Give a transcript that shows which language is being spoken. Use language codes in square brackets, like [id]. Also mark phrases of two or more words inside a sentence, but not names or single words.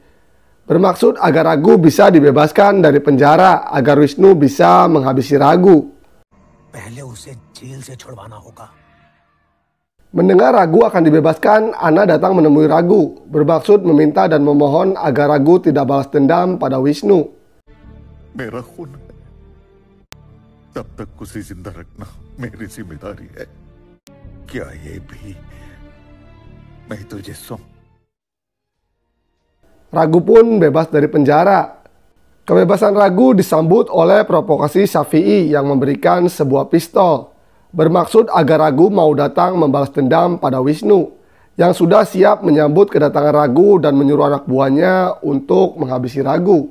[id] Bermaksud agar Raghu bisa dibebaskan dari penjara, agar Wisnu bisa menghabisi Raghu. Mendengar Raghu akan dibebaskan, Anna datang menemui Raghu, bermaksud meminta dan memohon agar Raghu tidak balas dendam pada Wisnu. [hi] मेरा खून है, तब तक उसे जिंदा रखना मेरी जिम्मेदारी है। क्या ये भी मैं तुझे [id] Raghu pun bebas dari penjara. Kebebasan Raghu disambut oleh provokasi Syafi'i yang memberikan sebuah pistol. Bermaksud agar Raghu mau datang membalas dendam pada Wisnu, yang sudah siap menyambut kedatangan Raghu dan menyuruh anak buahnya untuk menghabisi Raghu.